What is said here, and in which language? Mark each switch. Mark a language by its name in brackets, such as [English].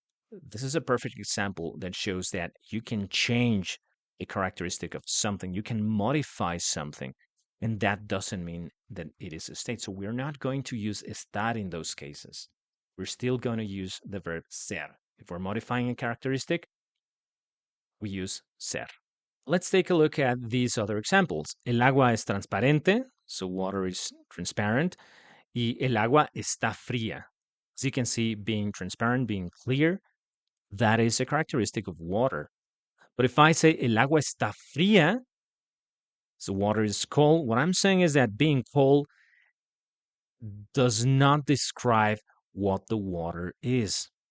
[English] This is a perfect example that shows that you can change a characteristic of something, you can modify something, and that doesn't mean that it is a state. So we're not going to use estar in those cases. We're still going to use the verb ser. If we're modifying a characteristic, we use ser. Let's take a look at these other examples. [Spanish] El agua es transparente, [English] so water is transparent, [Spanish] y el agua está fría. [English] As you can see, being transparent, being clear, that is a characteristic of water. But if I say [Spanish] el agua está fría, [English] so water is cold, what I'm saying is that being cold does not describe what the water is.